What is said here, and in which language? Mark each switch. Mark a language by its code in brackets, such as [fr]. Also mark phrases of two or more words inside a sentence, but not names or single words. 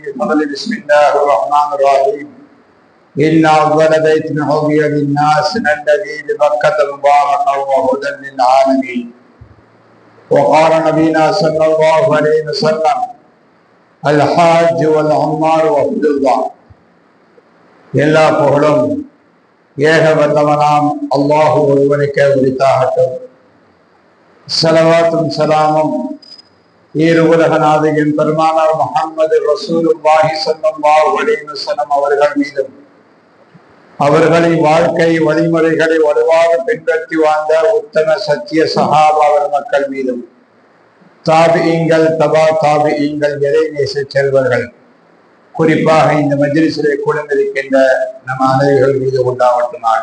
[ar] بسم الله الرحمن الرحيم. إن أول بيت وضع للناس الذي ببكة مباركا وهدى للعالمين. وقال نبينا صلى الله عليه وسلم الحاج والعمار وفد الله. [ta] எல்லா புகழும் ஏக வல்லவனாம் அல்லாஹ் ஒருவனுக்கே உரித்தாகட்டும். ஸலவாத்தும் ஸலாமும் ஈருலகநாதரின் பெருமானார் முஹம்மது ரசூலுல்லாஹி [ar] صلى الله عليه وسلم [ta] அவர்கள் மீதும், அவர்களின் வாழ்க்கை வழிமுறைகளை வலுவாக பின்பற்றி வாழ்ந்த உத்தம சத்திய சஹாபாவர் மக்கள் மீதும், தாபிஈங்கள் தபா தாபிஈங்கள் இறை நேச செல்வர்கள் குறிப்பாக இந்த மஜ்லிஸிலே குழுந்திருக்கின்ற நம் அனைவர்கள் மீது உண்டாவட்டுமாக.